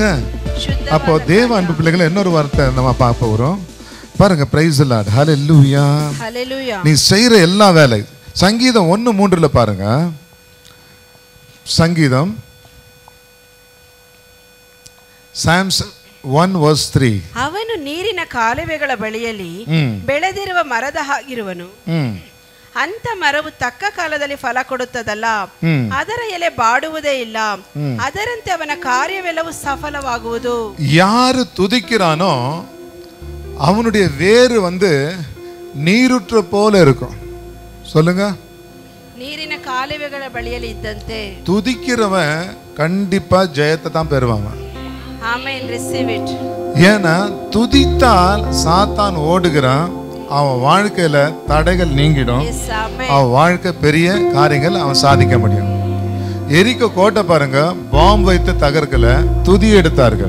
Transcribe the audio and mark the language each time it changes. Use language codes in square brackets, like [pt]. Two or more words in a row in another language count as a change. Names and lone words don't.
[ta] அப்போ தேவ அன்பு பிள்ளைகளை இன்னொரு வார்த்தை நம்ம பார்க்க போறோம். பாருங்க, [en] praise the Lord. [ta] ஹல்லேலூயா. நீ செய்யற எல்லா வேலை. சங்கீதம் 1:3 பாருங்க. சங்கீதம் Psalms 1:3. [kn] ಅವನು ನೀರಿನ ಕಾಲುವೆಗಳ ಬಳಿಯಲ್ಲಿ ಬೆಳೆದಿರುವ ಮರದ ಹಾಗಿರುವನು. ಅಂತ ಮರವು ತಕ್ಕ ಕಾಲದಲ್ಲಿ ಫಲ ಕೊಡುತ್ತದಲ್ಲ, ಅದರ ಎಲೆ ಬಾಡುವುದೇ ಇಲ್ಲ, ಅದರಂತೆ ಅವನ ಕಾರ್ಯವೆಲ್ಲವೂ ಸಫಲವಾಗುವುದು. [ta] யாரு துதிக்கிறானோ அவனுடைய வேறு வந்து நீருற்ற போல இருக்கும். சொல்லுங்க. [kn] ನೀರಿನ ಕಾಲುವೆಗಳ ಬಳಿಯಲ್ಲಿ ಇದ್ದಂತೆ [ta] துதிக்கிறவன் கண்டிப்பா ஜெயத்தை தான் பெறுவாங்க. ஆமென். [en] receive it. [ta] ஏன்னா துதித்தால் சாத்தான் ஓடுகிறான். அவன் வாழ்க்கையில தடைகள் நீங்கிடும். அவன் வாழ்க்கை பெரிய காரியங்கள் அவன் சாதிக்க முடியும். எரிக்க கோட்டை பாருங்க, பாம்பு வைத்து தகர்க்கல, துதி எடுத்தார்கள்.